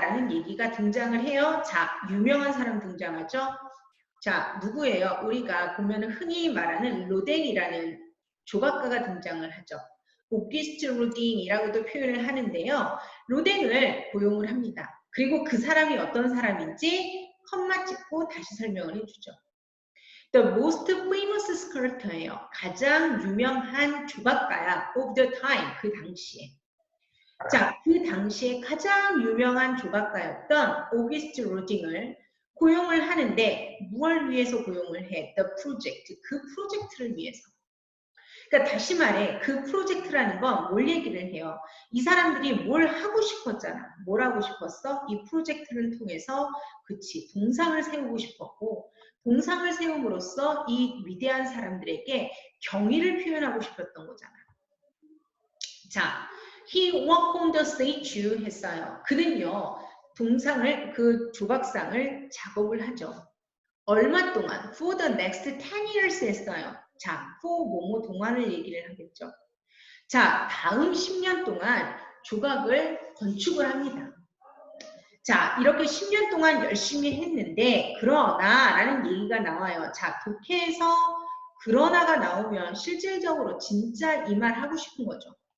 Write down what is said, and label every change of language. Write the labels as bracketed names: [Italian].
[Korean] 라는 얘기가 등장을 해요. 자, 유명한 사람 등장하죠. 자, 누구예요? 우리가 보면 흔히 말하는 로댕이라는 조각가가 등장을 하죠. 오기스트 로댕이라고도 표현을 하는데요. 로댕을 고용을 합니다. 그리고 그 사람이 어떤 사람인지 컴마 찍고 다시 설명을 해주죠. [English] The most famous sculptor예요. [Korean] 가장 유명한 조각가야. [English] Of the time, [Korean] 그 당시에. 자, 그 당시에 가장 유명한 조각가였던 오기스트 로딩을 고용을 하는데 무엇을 위해서 고용을 해? [English] The project, [Korean] 그 프로젝트를 위해서. 그러니까 다시 말해 그 프로젝트라는 건 뭘 얘기를 해요? 이 사람들이 뭘 하고 싶었잖아. 뭘 하고 싶었어? 이 프로젝트를 통해서 그치 동상을 세우고 싶었고 동상을 세움으로써 이 위대한 사람들에게 경의를 표현하고 싶었던 거잖아. [English] 자, he worked on the statue [Korean] 했어요. 그는요, 동상을, 그 조각상을 작업을 하죠. 얼마 동안? [English] For the next 10 years [Korean] 했어요. 자, for 뭐뭐 동안을 얘기를 하겠죠. 자, 다음 10년 동안 조각을 건축을 합니다. 자, 이렇게 10년 동안 열심히 했는데 그러나 라는 얘기가 나와요. 자, 독해에서 그러나가 나오면 실질적으로 진짜 이 말 하고 싶은 거죠.